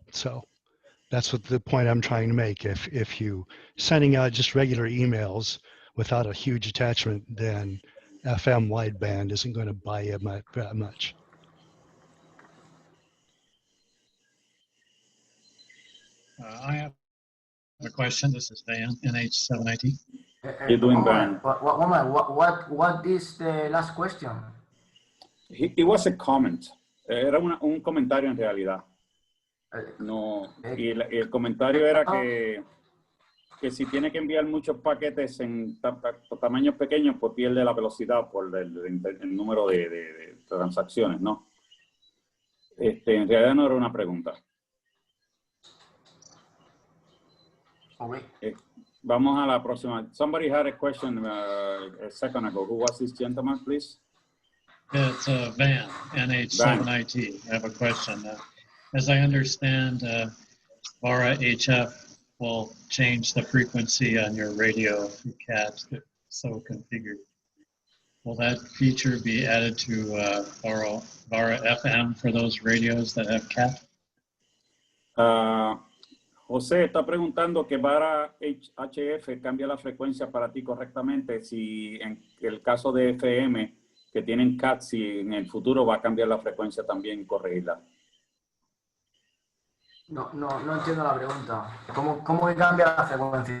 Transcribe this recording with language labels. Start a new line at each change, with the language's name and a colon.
English: So that's what the point I'm trying to make. If you sending out just regular emails without a huge attachment, then FM wideband isn't going to buy you that much. I have a question. This is Van, NH7IT. You're doing Van. What is the last question? It was a comment.
Spanish: Era un comentario en realidad. No, y el comentario era que si tiene que enviar muchos paquetes en tamaños pequeños, pues pierde la velocidad por el número de transacciones, ¿no? En realidad no era una pregunta. Okay. Vamos a la próxima.
English: Somebody had a question a second ago. Who was this gentleman, please? It's Van, NH7IT. I have a question. As I understand, Vara HF will change the frequency on your radio CAT, so configured. Will that feature be added to Vara FM for those radios that have CAT?
Spanish: José está preguntando que Vara HF cambia la frecuencia para ti correctamente si en el caso de FM que tienen CAT, si en el futuro va a cambiar la frecuencia también y corregirla. No entiendo la pregunta. ¿Cómo que cambia la frecuencia?